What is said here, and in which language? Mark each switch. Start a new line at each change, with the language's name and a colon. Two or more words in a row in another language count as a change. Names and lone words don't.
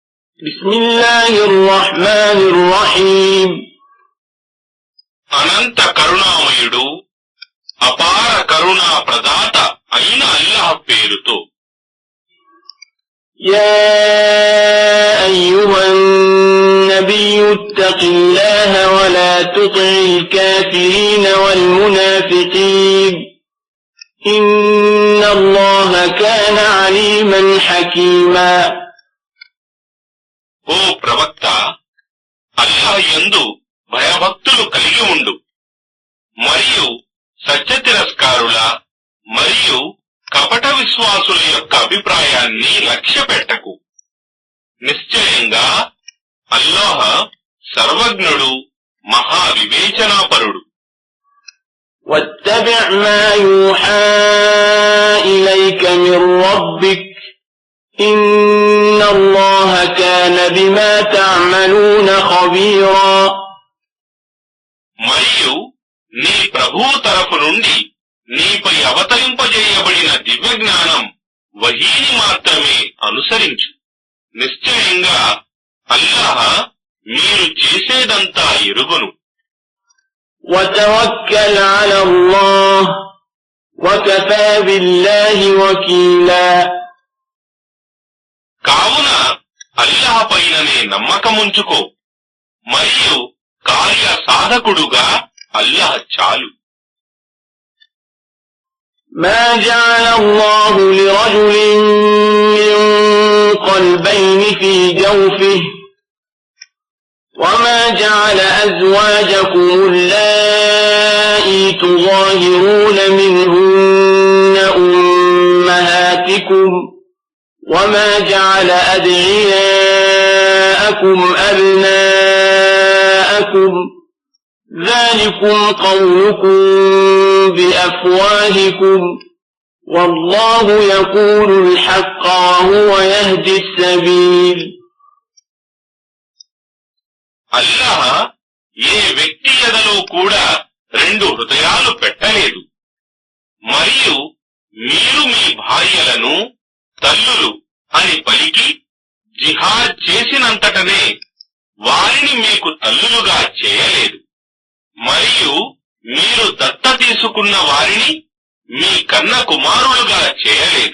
Arabic: بسم الله الرحمن الرحيم
Telugu: అనంత కరుణామయుడు అపార కరుణా ప్రదాత అయిన అల్లాహ్ పేరుతో.
Arabic: يا أيها النبي اتق الله ولا تطع الكافرين والمنافقين إن الله كان عليما حكيما.
Telugu: ఓ ప్రవక్త, అల్లాహ్ యందు భయభక్తులు కలిగి ఉండు మరియు సత్య తిరస్కారుల మరియు కపట విశ్వాసుల యొక్క అభిప్రాయాన్ని లక్ష్యపెట్టకు. నిశ్చయంగా అల్లాహ్ సర్వజ్ఞుడు, మహావివేచనాపరుడు.
Arabic: واتبع ما يوحى إليك من ربك إن الله كان بما تعملون خبيرا.
Telugu: మరియు నీ ప్రభువు తరఫు నుండి నీపై అవతరింపజేయబడిన దివ్య జ్ఞానం వహీని మాత్రమే అనుసరించు. నిశ్చయంగా అల్లాహ్ మీరు చేసేదంతా ఎరుగును.
Arabic: وتوكل على الله وكفى بالله وكيلا.
Telugu: కావున అల్లాహ్ పైననే నమ్మకముంచుకో మరియు కార్య సాధకుడుగా అల్లాహ్ చాలు.
Arabic: ما جعل الله لرجل من قلبين في جوفه وما جعل أزواجكم اللائي تظاهرون منهن أمهاتكم وما جعل أدعياءكم أبناءكم ذلكم قولكم بأفواهكم والله يقول الحق وهو يهدي السبيل.
Telugu: అల్లాహ్ ఏ వ్యక్తి ఎదలో కూడా రెండు హృదయాలు పెట్టలేదు మరియు మీరు మీ భార్యలను తల్లులు అని పలికి జిహాద్ చేసినంతటనే వారిని మీకు తల్లులుగా చేయలేదు మరియు మీరు దత్త తీసుకున్న వారిని మీ కన్న కుమారులుగా చేయలేదు.